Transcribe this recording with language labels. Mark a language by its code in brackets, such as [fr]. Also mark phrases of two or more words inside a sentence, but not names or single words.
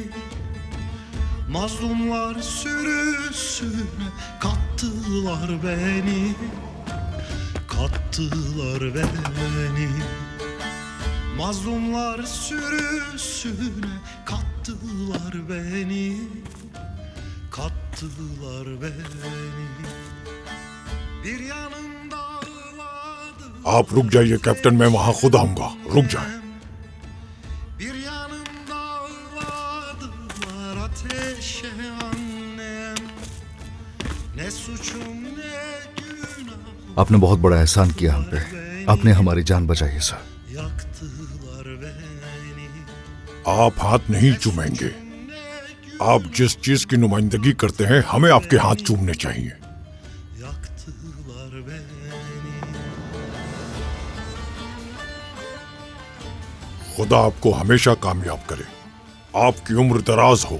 [tr] Mazlumlar sürüsüne kattılar beni. kattılar beni. Mazlumlar sürüsüne kattılar beni. Kattılar beni. Bir yanımda [hi] आप रुक जाइए कैप्टन, मैं वहां खुद आऊंगा, रुक जाए। [tr] bir yanımda ağladılar ateşe annem. Ne suçum ne günah [hi] आपने बहुत बड़ा एहसान किया हम पे। आपने हमारी जान बचाई है सर। [tr] yaktılar beni. [hi] आप हाथ नहीं चूमेंगे। आप जिस चीज की नुमाइंदगी करते हैं हमें आपके हाथ चूमने चाहिए। [tr] Yaktılar beni. [hi] खुदा आपको हमेशा कामयाब करे, आपकी उम्र दराज हो।